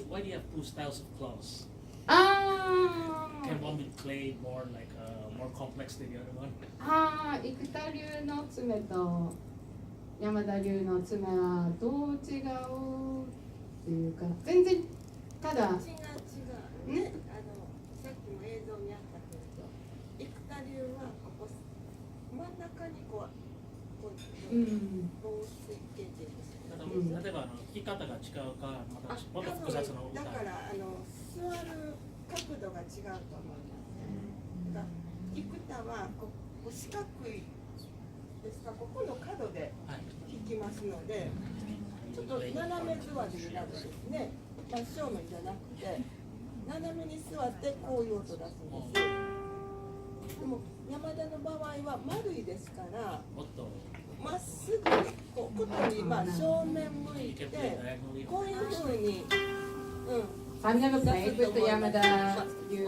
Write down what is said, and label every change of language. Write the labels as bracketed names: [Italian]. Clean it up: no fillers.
[English] Why do you have 2 styles of claws? Can one be played more like more complex than the other one? [Japanese] 生田流の爪と山田流の爪はどう違うっていうか、全然ただ。違う。ね、さっきも映像にあったけれど、生田流はここ真ん中にこう棒水系っていうんですか。例えば弾き方が違うか、またもっと複雑な歌。だから座る角度が違うと思います。生田はこう四角いですか、ここの角で弾きますので、ちょっと斜め座りになるんですね。真正面じゃなくて斜めに座ってこういう音出すんです。でも山田の場合は丸いですから、まっすぐこうことに正面向いてこういうふうに。 [English] I've never played with the Yamada U